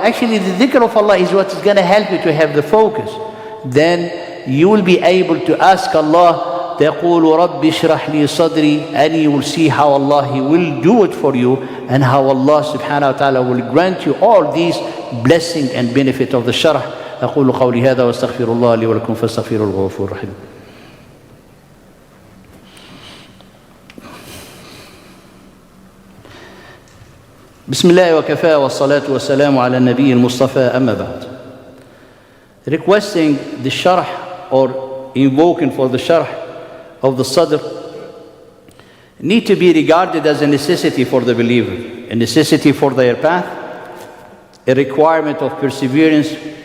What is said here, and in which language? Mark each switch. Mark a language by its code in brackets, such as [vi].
[en] Actually, the dhikr of Allah is what is going to help you to have the focus. Then you will be able to ask Allah, [ar] تقول رب اشرح لي صدري, [en] and you will see how Allah, He will do it for you, and how Allah subhanahu wa ta'ala will grant you all these blessing and benefit of the sharh. [ar] أقول قولي هذا واستغفر الله لي ولكم فاستغفروه الغفور الرحيم. بسم الله وكفى والصلاة والسلام على النبي المصطفى أما بعد. [en] Requesting the sharh, or invoking for the sharh of the sadr, need to be regarded as a necessity for the believer, a necessity for their path, a requirement of perseverance,